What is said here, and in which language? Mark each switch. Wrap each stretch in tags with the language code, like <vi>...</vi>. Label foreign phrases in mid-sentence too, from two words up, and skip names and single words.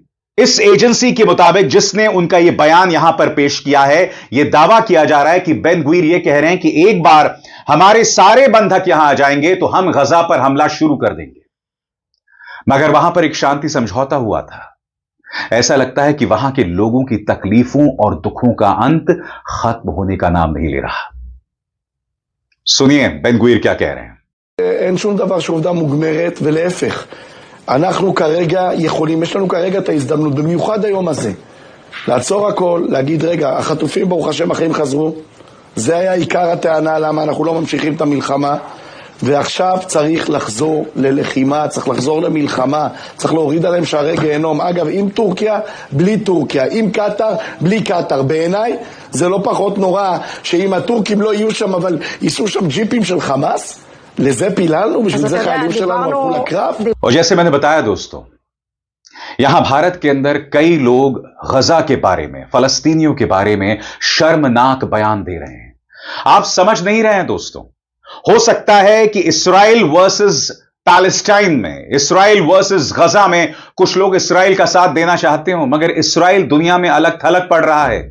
<hi>इस एजेंसी के मुताबिक जिसने उनका यह बयान यहां पर पेश किया है, यह दावा किया जा रहा है कि बेन गुवीर यह कह रहे हैं कि एक बार हमारे सारे बंधक यहां आ जाएंगे तो हम गजा पर हमला शुरू कर देंगे। मगर वहां पर एक शांति समझौता हुआ था। ऐसा लगता है कि वहां के लोगों की तकलीफों और दुखों का अंत खत्म होने का नाम नहीं ले रहा। सुनिए बेन गुवीर क्या कह रहे हैं।</hi> <he>אין שום דבר שעובדה מוגמרת, ולהפך, אנחנו כרגע יכולים, יש לנו כרגע את ההזדמנות, במיוחד היום הזה, לעצור הכל, להגיד רגע, החטופים ברוך השם החיים חזרו, זה היה עיקר הטענה למה אנחנו לא ממשיכים את המלחמה, ועכשיו צריך לחזור ללחימה, צריך לחזור למלחמה, צריך להוריד עליהם שערי גיהנום. אגב, עם טורקיה, בלי טורקיה, עם קטר, בלי קטר. בעיניי זה לא פחות נורא שאם הטורקים לא יהיו שם, אבל ייסעו שם ג'יפים של חמאס, לזה פיללנו, בשביל זה חיילים שלנו הלכו לקרב.</he> <hi>और जैसे मैंने बताया दोस्तों, यहां भारत के अंदर कई लोग गजा के बारे में, फलस्तीनियों के बारे में शर्मनाक बयान दे रहे हैं। आप समझ नहीं रहे हैं दोस्तों। हो सकता है कि इस्राएल वर्सेस पैलेस्टाइन में, इस्राएल वर्सेस गजा में कुछ लोग इस्राएल का साथ देना चाहते हो, मगर इस्राएल दुनिया में अलग थलग पड़ रहा है।</hi>